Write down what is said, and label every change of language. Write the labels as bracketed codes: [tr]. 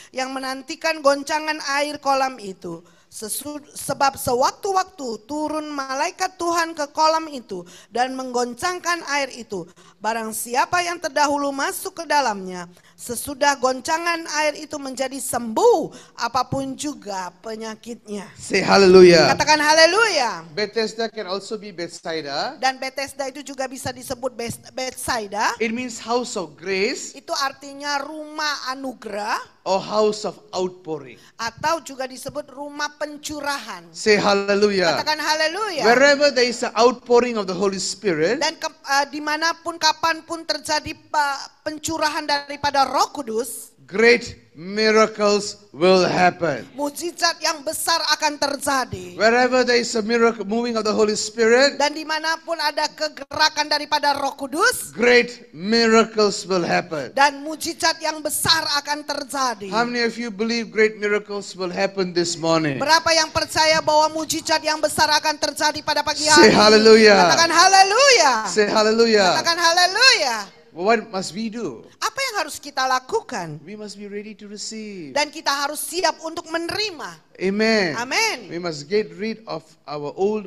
[id] Yang menantikan goncangan air kolam itu. Sebab sewaktu-waktu turun malaikat Tuhan ke kolam itu dan menggoncangkan air itu. Barang siapa yang terdahulu masuk ke dalamnya, sesudah goncangan air itu menjadi sembuh apapun juga penyakitnya. [en] Say hallelujah. [id] Katakan haleluya. [en] Bethesda can also be Bethsaida. [id] Dan Bethesda itu juga bisa disebut Bethsaida. [en] It means house of grace [id] Itu artinya rumah anugerah [en] or house of outpouring. [id] atau juga disebut rumah pencurahan. [en] Say hallelujah. [id] Katakan haleluya. [en] Wherever there is an outpouring of the Holy Spirit, [id] Dan dimanapun kapanpun terjadi pencurahan daripada Roh Kudus, [en] great miracles will happen. [id] mujizat yang besar akan terjadi. [en] Wherever there is a miracle moving of the Holy Spirit, [id] Dan dimanapun ada kegerakan daripada Roh Kudus, [en] great miracles will happen. [id] dan mujizat yang besar akan terjadi. [en] How many of you believe great miracles will happen this morning? [id] Berapa yang percaya bahwa mujizat yang besar akan terjadi pada pagi [en] Say [id] hari? [en] hallelujah. [id] Katakan haleluya. [en] Say hallelujah. [id] Katakan haleluya. [en] What must we do? [id] Apa yang harus kita lakukan? [en] We must be ready to receive. [id] Dan kita harus siap untuk menerima. [en] Amen. [id] Amin. [en] We must get rid of our old